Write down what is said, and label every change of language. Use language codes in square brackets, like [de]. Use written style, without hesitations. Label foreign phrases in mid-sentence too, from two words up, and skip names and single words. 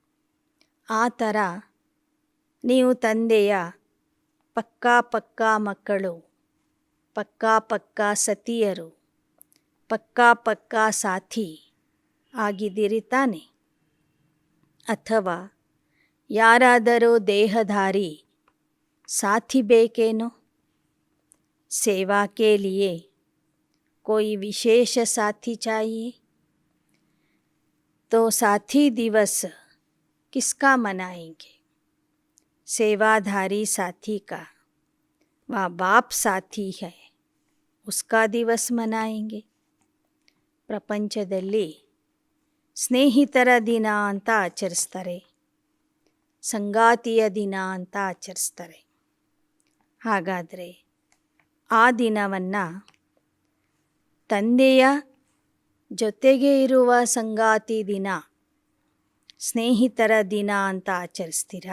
[kn] ಆ ಥರ ನೀವು ತಂದೆಯ ಪಕ್ಕಾ ಪಕ್ಕಾ ಮಕ್ಕಳು, ಪಕ್ಕಾ ಪಕ್ಕಾ ಸತಿಯರು, ಪಕ್ಕಾ ಪಕ್ಕಾ ಸಾಥಿ ಆಗಿದ್ದೀರಿ ತಾನೆ? ಅಥವಾ ಯಾರಾದರೂ ದೇಹಧಾರಿ साथी ಬೇಕೇನೋ? [hi] सेवा के लिए कोई विशेष साथी चाहिए? तो साथी दिवस किसका मनाएंगे? सेवाधारी साथी का, वह बाप साथी है, उसका दिवस मनाएंगे. [kn] ಪ್ರಪಂಚದಲ್ಲಿ ಸ್ನೇಹಿತರ ದಿನ ಅಂತ ಆಚರಿಸ್ತಾರೆ, ಸಂಗಾತಿಯ ದಿನ ಅಂತ ಆಚರಿಸ್ತಾರೆ. ಹಾಗಾದರೆ ಆ ದಿನವನ್ನು ತಂದೆಯ ಜೊತೆಗೆ ಇರುವ ಸಂಗಾತಿ ದಿನ, ಸ್ನೇಹಿತರ ದಿನ ಅಂತ ಆಚರಿಸ್ತೀರಾ?